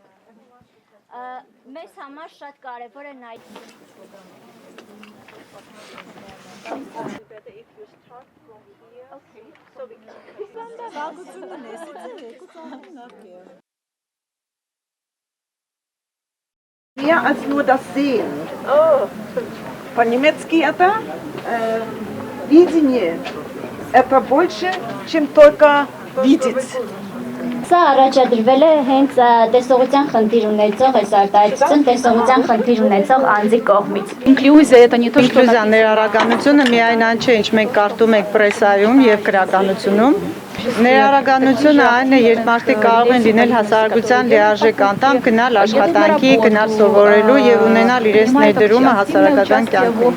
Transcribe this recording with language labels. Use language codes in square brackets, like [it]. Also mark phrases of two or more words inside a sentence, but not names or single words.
[hy] Մեզ համար շատ կարևոր է նայ [de] Mehr als nur das Sehen. Oh. [ru] По-немецки это видение. Это больше, чем только видеть. [hy] Սա առաջադրվել է հենց տեսողության խնդիր ունեցող այս արտահայտություն տեսողության խնդիր ունեցող անձի կողմից։ Ինկլյուզիա ներառականությունը միայն այն չէ, ինչ մենք կարդում ենք պրեսայում եւ գրականությունում։ Ներառականությունը այն է, երբ մարդիկ կարող են լինել հասարակության լիարժեք անդամ, գնալ աշխատանքի, գնալ սովորելու եւ ունենալ իրենց ներդրումը հասարակական կյանքում։